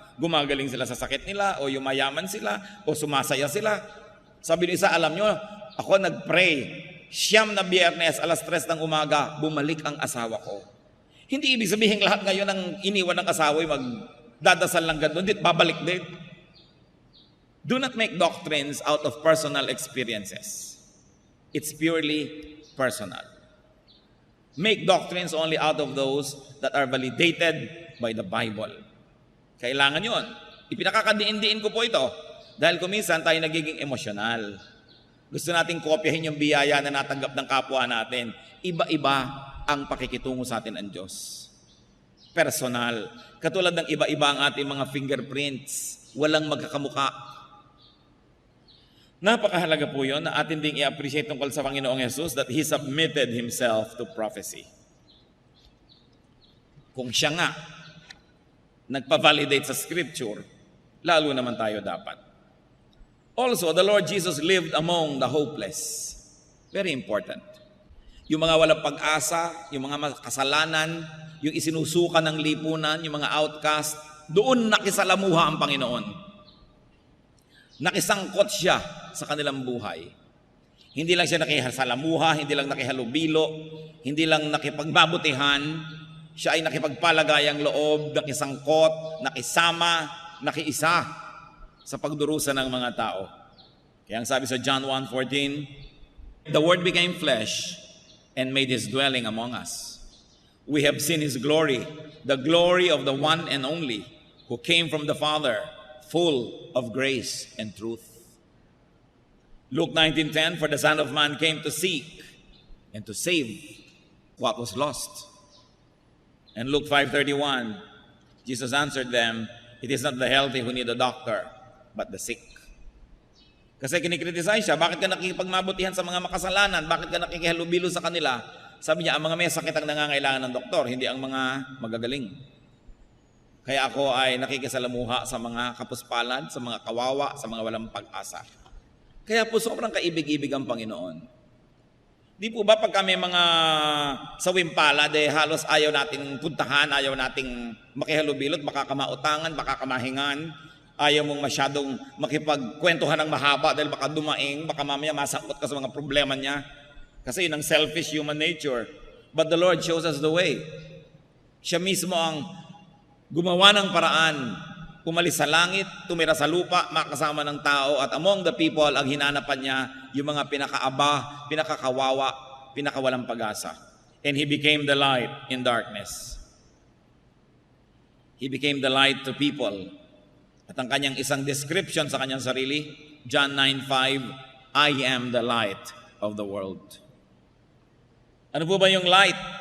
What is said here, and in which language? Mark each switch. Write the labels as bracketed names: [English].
[Filipino] Gumagaling sila sa sakit nila, o yumayaman sila, o sumasaya sila. Sabi ng isa, alam nyo, ako nag-pray, 9 na Biyernes, alas 3 ng umaga, bumalik ang asawa ko. Hindi ibig sabihin lahat ngayon ang iniwan ng asawa ay magdadasal lang gano'n, babalik din. [English] Do not make doctrines out of personal experiences. It's purely personal. Make doctrines only out of those that are validated by the Bible. [Filipino] Kailangan yun. Ipinakakadiin-diin ko po ito dahil kuminsan tayo nagiging emosyonal. Gusto nating kopyahin yung biyaya na natanggap ng kapwa natin. Iba-iba ang pakikitungo sa atin ang Diyos. Personal. Katulad ng iba-iba ang ating mga fingerprints. Walang magkakamuka. Napakahalaga po yun na atin ding i-appreciate tungkol sa Panginoong Jesus [English] that He submitted Himself to prophecy. [Filipino] Kung siya nga nagpa-validate sa Scripture, lalo naman tayo dapat. [English] Also, the Lord Jesus lived among the hopeless. Very important. [Filipino] Yung mga walang pag-asa, yung mga kasalanan, yung isinusuka ng lipunan, yung mga outcast, doon nakisalamuha ang Panginoon. Nakisangkot siya sa kanilang buhay. Hindi lang siya nakisalamuha, hindi lang nakihalubilo, hindi lang nakipagbabutihan, siya ay nakipagpalagayang loob, nakisangkot, nakisama, nakiisa sa pagdurusa ng mga tao. Kaya ang sabi sa [English] John 1:14, the Word became flesh and made His dwelling among us. We have seen His glory, the glory of the one and only, who came from the Father, full of grace and truth. Luke 19:10, for the Son of Man came to seek and to save what was lost. And Luke 5:31, Jesus answered them, it is not the healthy who need a doctor, but the sick. [Filipino] Kasi kinikriticize siya, bakit ka nakikipagmabutihan sa mga makasalanan? Bakit ka nakikihalubilo sa kanila? Sabi niya, ang mga may sakit ang nangangailangan ng doktor, hindi ang mga magagaling. Kaya ako ay nakikisalamuha sa mga kapuspalad, sa mga kawawa, sa mga walang pag-asa. Kaya po sobrang kaibig-ibig ang Panginoon. Di po ba pag kami mga sawimpalad, halos ayaw nating puntahan, ayaw nating makihalubilot, baka kamautangan, baka kamahingan, ayaw mong masyadong makipagkwentuhan ng mahaba dahil baka dumaing, baka mamaya masangkot ka sa mga problema niya. Kasi yun ang [English] selfish human nature. But the Lord shows us the way. [Filipino] Siya mismo ang gumawa ng paraan umalis sa langit, tumira sa lupa, makasama ng tao, at [English] among the people, [Filipino] ang hinanapan niya yung mga pinakaaba, pinakakawawa, pinakawalang pag-asa. [English] And He became the light in darkness. He became the light to people. [Filipino] At ang kanyang isang description sa kanyang sarili, John 9:5, [English] I am the light of the world. [Filipino] Ano po ba yung light?